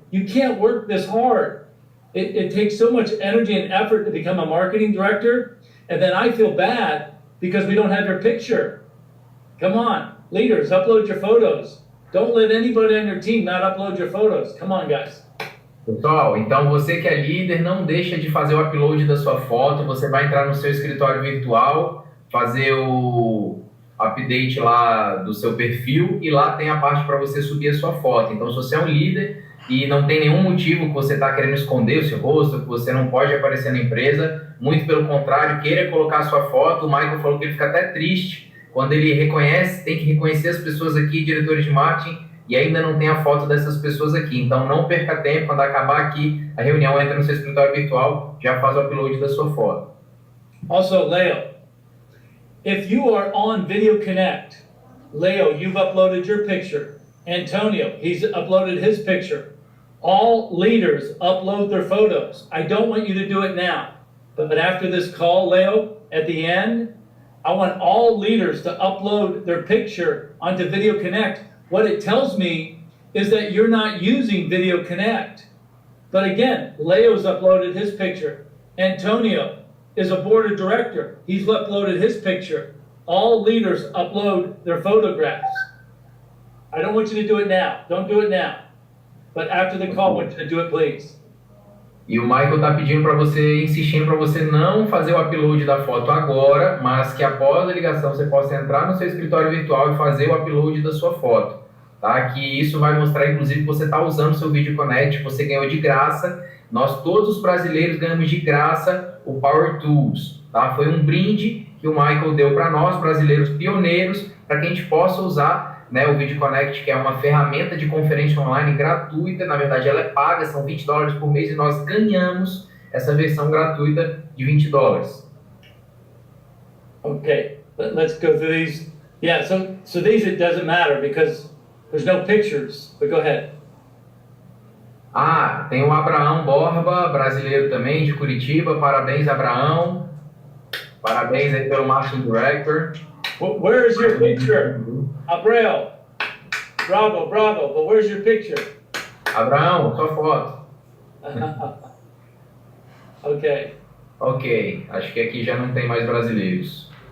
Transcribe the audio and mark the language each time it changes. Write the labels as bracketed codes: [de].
[en] You can't work this hard. It takes so much energy and effort to become a marketing director, and then I feel bad because we don't have your picture. Come on, leaders, upload your photos. Don't let anybody on your team not upload your photos. Come on, guys. [pt] Pessoal, então você que é líder, não deixa de fazer o upload da sua foto. Você vai entrar no seu escritório virtual, fazer o update lá do seu perfil e lá tem a parte para você subir a sua foto. Então, se você é um líder e não tem nenhum motivo que você está querendo esconder o seu rosto, que você não pode aparecer na empresa, muito pelo contrário, queira colocar a sua foto. O Michael falou que ele fica até triste quando ele reconhece, tem que reconhecer as pessoas aqui, diretores de marketing, e ainda não tem a foto dessas pessoas aqui. Então, não perca tempo, quando acabar aqui a reunião, entra no seu escritório virtual, já faz o upload da sua foto. [en] Also, Leo, if you are on Video Connect, Leo, you've uploaded your picture. Antonio, he's uploaded his picture. All leaders upload their photos. I don't want you to do it now, but after this call, Leo, at the end, I want all leaders to upload their picture onto Video Connect. What it tells me is that you're not using Video Connect. But again, Leo's uploaded his picture. Antonio is a board of director. He's uploaded his picture. All leaders upload their photographs. I don't want you to do it now. Don't do it now. But after the call, I want you to do it, please. [pt] E o Michael está pedindo para você, insistindo para você não fazer o upload da foto agora, mas que após a ligação você possa entrar no seu escritório virtual e fazer o upload da sua foto, tá? Que isso vai mostrar, inclusive, que você está usando o seu Video Connect, você ganhou de graça. Nós, todos os brasileiros, ganhamos de graça o Power Tools, tá? Foi um brinde que o Michael deu para nós, brasileiros pioneiros, para que a gente possa usar, né, o Video Connect, que é uma ferramenta de conferência online gratuita. Na verdade, ela é paga, são $20 por mês, e nós ganhamos essa versão gratuita de $20. [en] Okay, let's go through these. Yeah, so these it doesn't matter because there's no pictures, but go ahead. [pt] Ah, tem o Abraão Borba, brasileiro também, de Curitiba. Parabéns, Abraão. Parabéns aí pelo Marketing Director. [en] Where is your picture? Abraão. Bravo, bravo, but where's your picture? [pt] Abraão, sua foto. [en] Okay. [pt] Ok, acho que aqui já não tem mais brasileiros.